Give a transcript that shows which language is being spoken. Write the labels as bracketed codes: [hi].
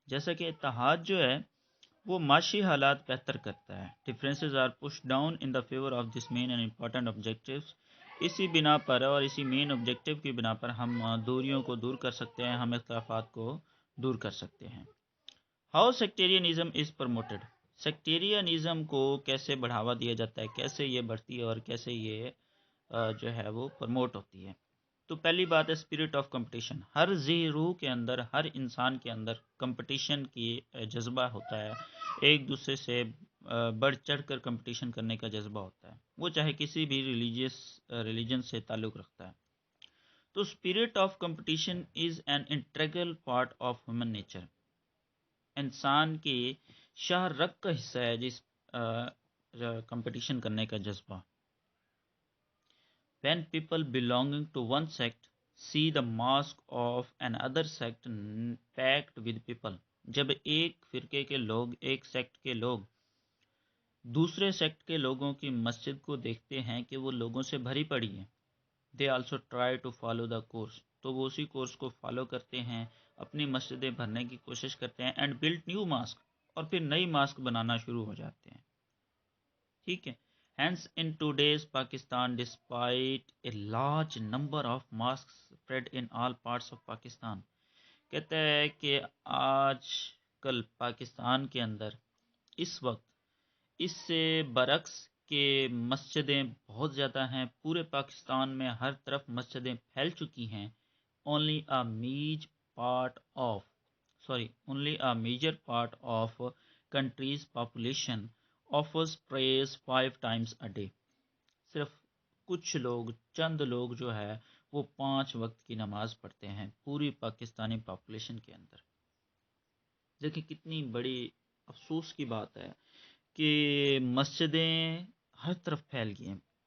[ur] جیسا کہ اتحاد جو ہے وہ معاشی حالات بہتر کرتا ہے. [en] Differences are push down in the favour of this main and important objectives. [ur] اسی بنا پر اور اسی مین آبجیکٹیو کی بنا پر ہم دوریوں کو دور کر سکتے ہیں، ہم اختلافات کو دور کر سکتے ہیں. [en] How sectarianism is promoted. [ur] Sectarianism کو کیسے بڑھاوا دیا جاتا ہے، کیسے یہ بڑھتی ہے اور کیسے یہ جو ہے وہ پروموٹ ہوتی ہے. تو پہلی بات ہے [en] Spirit of competition. [ur] ہر ذی روح کے اندر، ہر انسان کے اندر کمپٹیشن کی جذبہ ہوتا ہے، ایک دوسرے سے بڑھ چڑھ کر کمپٹیشن کرنے کا جذبہ ہوتا ہے، وہ چاہے کسی بھی ریلیجن سے تعلق رکھتا ہے. [en] تو spirit of competition is an integral part of human nature. [ur] انسان کی شاہ رگ کا حصہ ہے جس کمپٹیشن کرنے کا جذبہ. [en] When people belonging to one sect see the mask of another sect packed with people. [ur] جب ایک فرقے کے لوگ، ایک سیکٹ کے لوگ دوسرے سیکٹ کے لوگوں کی مسجد کو دیکھتے ہیں کہ وہ لوگوں سے بھری پڑی ہے. [en] They also try to follow the course. [ur] تو وہ اسی کورس کو فالو کرتے ہیں، اپنی مسجدیں بھرنے کی کوشش کرتے ہیں. [en] And build new mosque. [ur] اور پھر نئی ماسک بنانا شروع ہو جاتے ہیں. ٹھیک ہے. [en] Hence, in today's Pakistan, despite a large number of mosques spread in all parts of Pakistan, [ur] کہتا ہے کہ آج کل پاکستان کے اندر اس وقت اس سے برعکس کہ مسجدیں بہت زیادہ ہیں، پورے پاکستان میں ہر طرف مسجدیں پھیل چکی ہیں. [en] only a major part of only a major part of country's population offers prayers 5 times a day. [ur] صرف کچھ لوگ، چند لوگ جو ہے وہ 5 وقت کی نماز پڑھتے ہیں پوری پاکستانی پاپولیشن کے اندر. دیکھیں کتنی بڑی افسوس کی بات ہے کہ مسجدیں ہر طرف پھیل گئی ہیں.